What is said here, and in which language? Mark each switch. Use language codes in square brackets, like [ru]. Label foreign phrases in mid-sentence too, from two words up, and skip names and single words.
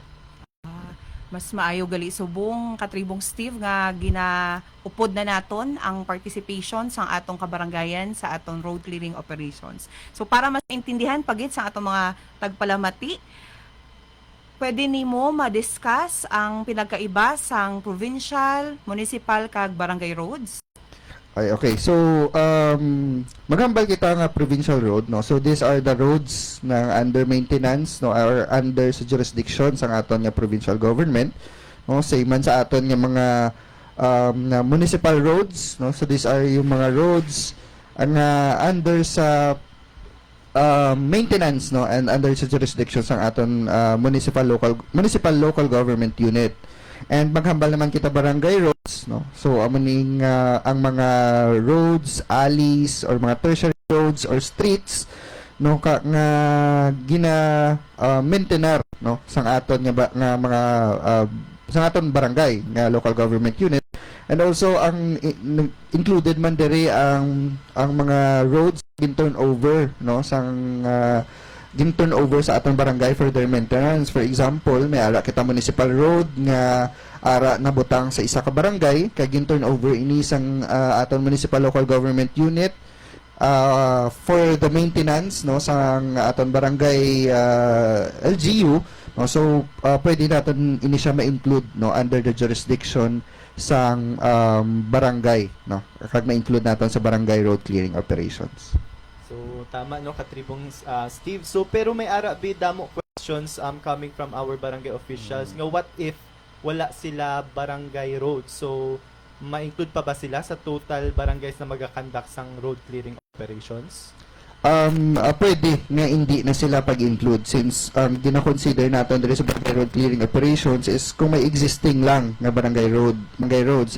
[hil] Mas maayo gali subong katribong Steve nga ginaupod na naton ang participation sa atong kabarangayan sa atong [en] road clearing operations. [hil] So para mas intindihan pagit sa atong mga tagpalamati, pwede nimo ma-discuss ang pinagkaiba sang provincial, municipal kag barangay roads? Okay. So, maghambal kita nga provincial road, no? [en] So, these are the roads na under maintenance, no? [hil] Or under sa jurisdiction sa aton nga [en] provincial government, [hil] no? Same man sa aton nga mga na [en] municipal roads, [hil] no? [en] So, these are [hil] yung mga roads ang under sa maintenance, no? And under sa jurisdiction sa aton [en] municipal local government unit. [hil] And maghambal naman kita barangay roads, no? So amaning ang mga [en] roads, alleys or [hil] mga [en] tertiary roads or streets [hil] no ka nga gina maintainer no sang aton nga mga sang aton barangay nga [en] local government unit. [hil] And also ang included man diri ang mga roads gin turn over no sang gin-turn over sa atong barangay [en] for their maintenance. For example, [hil] may ara kita [en] municipal road [hil] nga ara nabutang sa isa ka barangay kay gin-turn over ini sang atong [en] municipal local government unit for the maintenance [hil] no sang atong barangay LGU no. So pwede natin ini siya ma-include no [en] under the jurisdiction [hil] sang barangay no kag ma-include natin sa barangay [en] road clearing operations. [hil] So tama no katribong Steve. So pero may ara damo [en] questions coming from our barangay officials. [hil] Nga [en] what if [hil] wala sila barangay road? So ma-include pa ba sila sa total barangays na magakandak sang [en] road clearing operations? [hil] Pwede nga hindi na sila pag-include since gina-consider natin dito sa barangay [en] road clearing operations is [hil] kung may existing lang nga barangay roads.